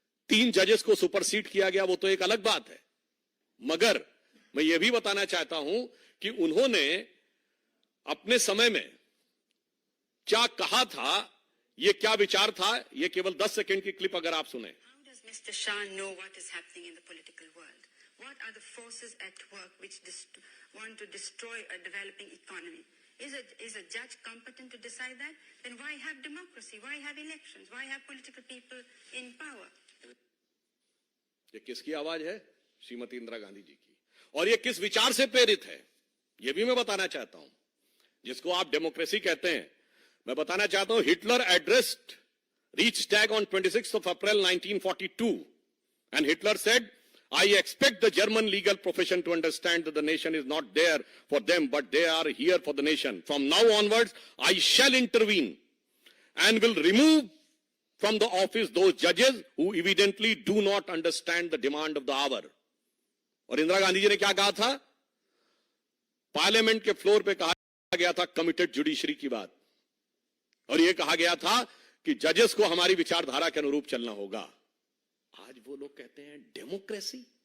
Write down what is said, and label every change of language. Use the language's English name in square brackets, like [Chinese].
[Hindi] 3 जजेस को सुपरसीड किया गया, वो तो एक अलग बात है। मगर मैं ये भी बताना चाहता हूं कि उन्होंने अपने समय में क्या कहा था, ये क्या विचार था, ये केवल 10 सेकंड की क्लिप अगर आप सुने। [English] Mr. Shah know what is happening in the political world? What are the forces at work which want to destroy a developing economy? Is a judge competent to decide that? Then why have democracy? Why have elections? Why have political people in power? [Hindi] ये किसकी आवाज है? श्रीमती इंदिरा गांधी जी की। और ये किस विचार से प्रेरित है, ये भी मैं बताना चाहता हूं। जिसको आप डेमोक्रेसी कहते हैं, मैं बताना चाहता हूं, Hitler addressed [English] Reichstag on 26th of April 1942, and Hitler said, I expect the German legal profession to understand that the nation is not there for them, but they are here for the nation. From now onwards, I shall intervene and will remove from the office those judges who evidently do not understand the demand of the hour. [Hindi] और इंदिरा गांधी जी ने क्या कहा था? Parliament के floor पे कहा गया था कमिटेड जुडिशरी की बात, और यह कहा गया था कि जजेस को हमारी विचारधारा के अनुरूप चलना होगा। आज वो लोग कहते हैं डेमोक्रेसी।